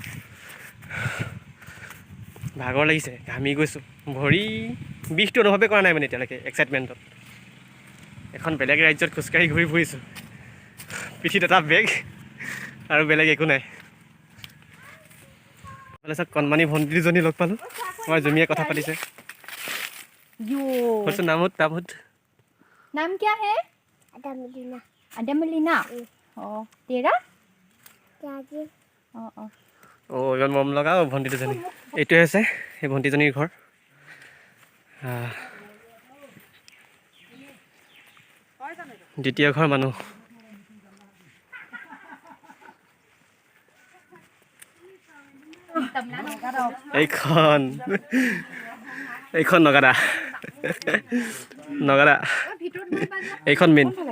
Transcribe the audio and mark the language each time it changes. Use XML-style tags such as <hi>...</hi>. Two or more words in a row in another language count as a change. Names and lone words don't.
<as>ভাগৰ লাগিছে ঘামি গৈছোঁ ভৰি বিষটো অনুভৱে কৰা নাই মানে এতিয়ালৈকে এক্সাইটমেণ্টত এখন বেলেগ ৰাজ্যত খোজকাঢ়ি ঘূৰি ফুৰিছোঁ পিঠিত এটা বেগ আৰু বেলেগ একো নাই চাওক কণমানি ভণ্টি দুজনী লগ পালোঁ আমাৰ জুমিয়ে কথা পাতিছে কৈছোঁ নামত</as> <hi>नाम क्या है अदमलीना तेरा</hi> <as>ইমান মৰম লগা ভণ্টি দুজনী এইটোৱে হৈছে সেই ভণ্টিজনীৰ ঘৰ দ্বিতীয় ঘৰ মানুহ এইখন নগাদা এইখন মেইন</as>